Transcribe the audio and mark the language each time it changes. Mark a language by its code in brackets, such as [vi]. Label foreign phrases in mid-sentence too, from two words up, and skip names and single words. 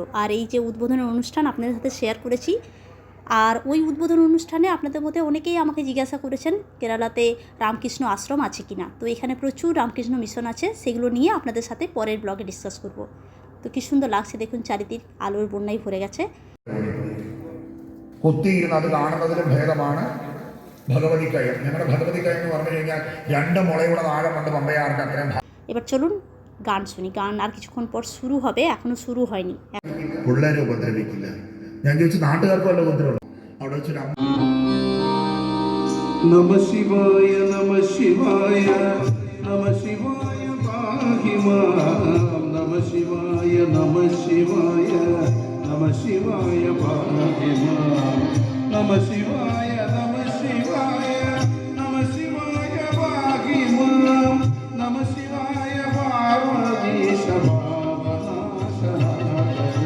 [bn] আর এই যে উদ্বোধনের অনুষ্ঠান আপনাদের সাথে শেয়ার করেছি, আর ওই উদ্বোধন অনুষ্ঠানে আপনাদের মধ্যে অনেকেই আমাকে জিজ্ঞাসা করেছেন কেরালাতে রামকৃষ্ণ আশ্রম আছে কি না। তো এখানে প্রচুর রামকৃষ্ণ মিশন আছে, সেগুলো নিয়ে আপনাদের সাথে পরের ব্লগে ডিসকাস করব। তো কি সুন্দর লাগছে দেখুন, চারিদিক আলোর বন্যায় ভরে গেছে। [ml] കുത്തിയിരുന്ന് അത് കാണുന്നതിലും ഭേദമാണ് ഭഗവതി കയം. ഞങ്ങളുടെ ഭഗവതി കയം എന്ന് പറഞ്ഞു കഴിഞ്ഞാൽ 2 മുളയുടെ താഴെ കൊണ്ട് പമ്പയാർക്ക് അത്രയും. [bn] এবার চলুন গান শুনি, গান আর কিছুক্ষণ পর শুরু হবে, এখনো শুরু হয়নি। [ml] പിള്ളേരെ ഉപദ്രവിക്കില്ല. ഞാൻ ചോദിച്ചു നാട്ടുകാർക്ക് വല്ല ഉപദ്രവം അവിടെ വെച്ചൊരു [sa] നമ ശിവായ നമ ശിവായ നമ ശിവായ പാഹി മാം നമ ശിവായ നമ ശിവായ നമ ശിവായ പാഹി മാം നമ ശിവായ നമ ശിവായ നമ ശിവായ പാഹി മാം നമ ശിവായ പാർവതീശ പാവനാശനായ